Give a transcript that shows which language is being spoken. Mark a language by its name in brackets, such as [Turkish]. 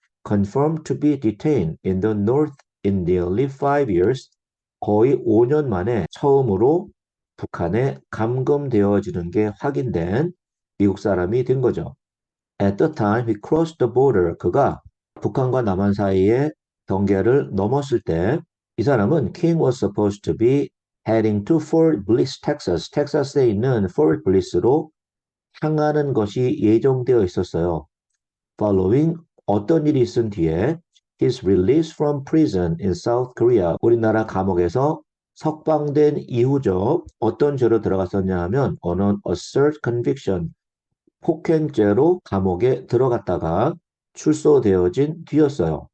[English] Confirmed to be detained in the North in nearly 5 years. [Korean] 거의 5년 만에 처음으로 북한에 감금되어지는 게 확인된 미국 사람이 된 거죠. [English] At the time he crossed the border, [Korean] 그가 북한과 남한 사이의 경계를 넘었을 때 이 사람은 [English] King was supposed to be heading to Fort Bliss, Texas. [Korean] 텍사스에 있는 Fort Bliss로 향하는 것이 예정되어 있었어요. [English] Following [Korean] 어떤 일이 있은 뒤에 [English] his release from prison in South Korea, [Korean] 우리나라 감옥에서 석방된 이후죠. 어떤 죄로 들어갔었냐 하면 [English] on an assault conviction, [Korean] 폭행죄로 감옥에 들어갔다가 출소되어진 뒤였어요.